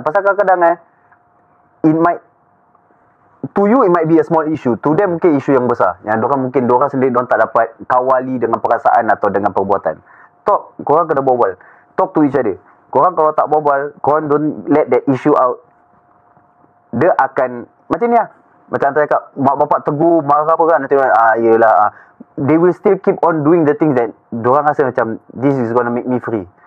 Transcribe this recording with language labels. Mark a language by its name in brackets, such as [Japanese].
[Malay] Pasal kadang-kadang [English] it might, to you it might be a small issue. To them [Malay] mungkin isu yang besar. Yang diorang sendiri diorang tak dapat kawali dengan perasaan atau dengan perbuatan. [English] Talk. [Malay] Korang kena berbual. [English] Talk to each other. [Malay] Korang kalau tak berbual, korang [English] don't let that issue out. [Malay] Dia akan macam ni lah. Macam antara cakap, mak bapak tegur, marah apa kan, nanti yelah. [English] They will still keep on doing the things that [Malay] diorang rasa macam, [English] this is gonna make me free.